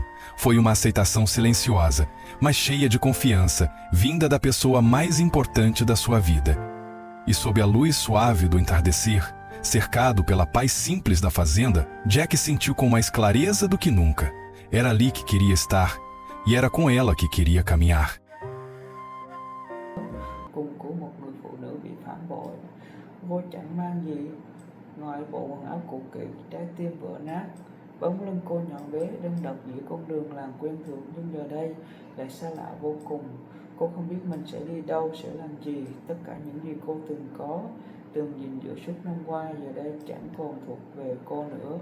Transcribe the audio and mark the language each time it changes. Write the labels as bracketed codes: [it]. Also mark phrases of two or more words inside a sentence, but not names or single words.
[pt] Foi uma aceitação silenciosa, mas cheia de confiança, vinda da pessoa mais importante da sua vida. E sob a luz suave do entardecer, cercado pela paz simples da fazenda, Jack sentiu com mais clareza do que nunca. Era ali que queria estar, e era com ela que queria caminhar. [vi] Cung của một người phụ nữ bị phản bội, vô chẳng mang gì ngoài bộ quần áo cũ kỹ, trái tim vỡ nát. Bóng lưng cô nhỏ bé đơn độc giữa con đường làng quen thuộc, nhưng giờ đây lại xa lạ vô cùng. Cô không biết mình sẽ đi đâu, sẽ làm gì. Tất cả những gì cô từng có, từng gìn giữ suốt năm qua, giờ đây chẳng còn thuộc về cô nữa.